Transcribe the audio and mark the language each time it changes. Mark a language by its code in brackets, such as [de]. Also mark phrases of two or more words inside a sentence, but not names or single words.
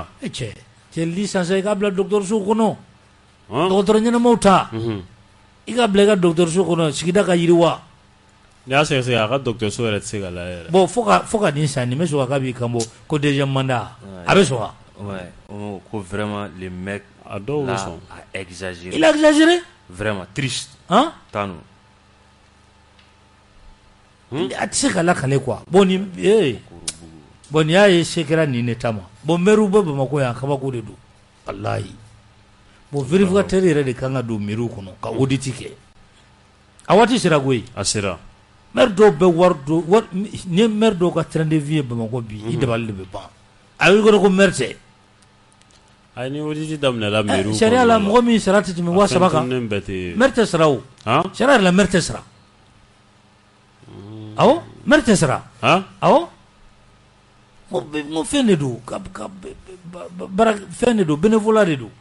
[bm] cɛ licence i k'a bila dɔgɔtɔrɔso kɔnɔ dɔgɔtɔrɔ ɲɛnamaw ta i ka bila i ka dɔgɔtɔrɔso kɔnɔ sigida ka yiriwa n'i y'a sɛgɛsɛgɛ a ka dɔgɔtɔrɔso yɛrɛ tɛ se ka layɛ yɛrɛ bon fo ka nin san nin bɛ sɔn k'a b'i kan bɔ ko [fr] deuxième mandat [bm] a bɛ sɔn wa [fr] ko vraiment les mecs a dɔw bɛ sɔn a exagéré il a exagéré vraiment triste tanu [bm] a tɛ se ka lakale quoi bon nin y'a ye se kɛra nin de ta ma bon maire bɛ Bamakɔ yan kabako de don walahi bon vérificateur yɛrɛ de kan ka don mairie kɔnɔ ka audit kɛ a waati sera koyi a sera maire dɔw bɛ wari ni maire dɔw ka [fr] train de vie [bm] ye Bamakɔ bi i dabali de bɛ ban a y'o kɔrɔ ko maire tɛ a ni audit daminɛna mairie kɔnɔ sariya la mɔgɔ min sara tɛ tɛmɛ 3000 kan maire tɛ sara o sariya yɛrɛ la maire tɛ sara awɔ maire tɛ sara awɔ n ko fɛn de don baara fɛn de don bénévolat de don